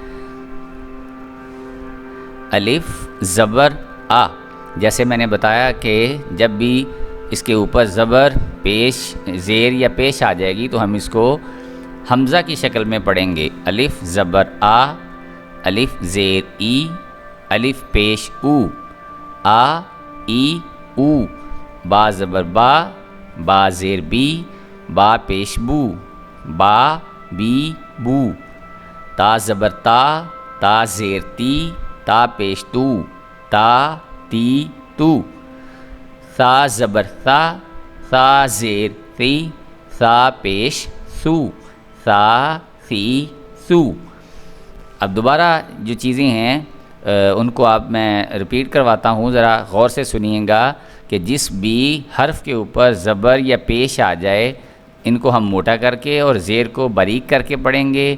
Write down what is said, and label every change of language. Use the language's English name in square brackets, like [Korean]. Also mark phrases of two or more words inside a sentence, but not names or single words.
[Urdu] الف زبر آ، جیسے میں نے بتایا کہ جب بھی اس کے اوپر زبر، پیش، زیر یا پیش آ جائے گی تو ہم اس کو حمزہ کی شکل میں پڑھیں گے۔ الف زبر آ، الف زیر ای، الف پیش او، آ ای او، با زبر با، با زیر بی، با پیش بو، با بی بو، تا زبر تا، تا زیر تی، تا پیش تو، تا تی تو، ثا زبر ثا، ثا زیر ثی، ثا پیش سو، ثا ثی سو۔ اب دوبارہ جو چیزیں ہیں ان کو میں ریپیٹ کرواتا ہوں، ذرا غور سے سنیے گا کہ جس بھی حرف کے اوپر زبر یا پیش آ جائے ان کو ہم موٹا کر کے اور زیر کو باریک کر کے پڑھیں گے۔